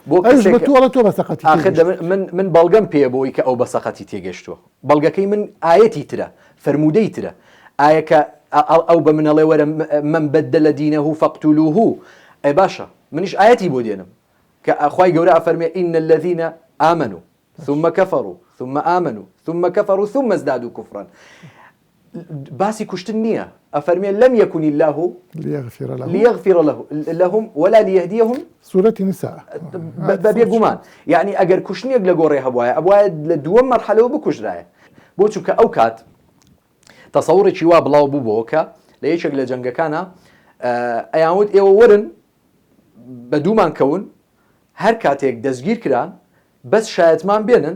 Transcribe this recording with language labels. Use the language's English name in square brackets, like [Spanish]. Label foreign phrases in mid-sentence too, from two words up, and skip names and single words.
[Central Kurdish] تۆ بە سەقەتی من بەڵگەم پێ بۆی کە ئەو بە سەقەتی تێگەشتووە بەڵگەکەی من ئاەتی ترە فەرمودەی ترە ئایا کە ئەو بە منەڵێ وەرە من [Arabic] بەدەلە دینەه فەقتولوه [Central Kurdish] ئەی باشە منیش ئاەتی بۆ دێنم کە ئەخوای گەورە ئەفەرمێ [Arabic] ئین الذین آمنوا ثم كفروا ثم آمنوا ثم كفروا ثم ازدادوا كفرا [Central Kurdish] باسی کوشتن نییە ئەفەرمێ [Arabic] لم يكن الله ليغفر لهم ولا ليهديهم سورة النساء [Central Kurdish] بەبێ گومان یعنی ئەگەر کوشتنێک لە گۆڕێ هەبوایە ئەوایە لە دووەم مەرحەلەوە بکوژرایە بۆ چونکە ئەو کات تەسەوڕێکی وا بڵاو بووبەوە کە لە یەکێک لە جەنگەکانە ئەیانوت ئێوە وەرن بە دوومان کەون هەر کاتێک دەستگیر کران بەس شایەتمان بێنن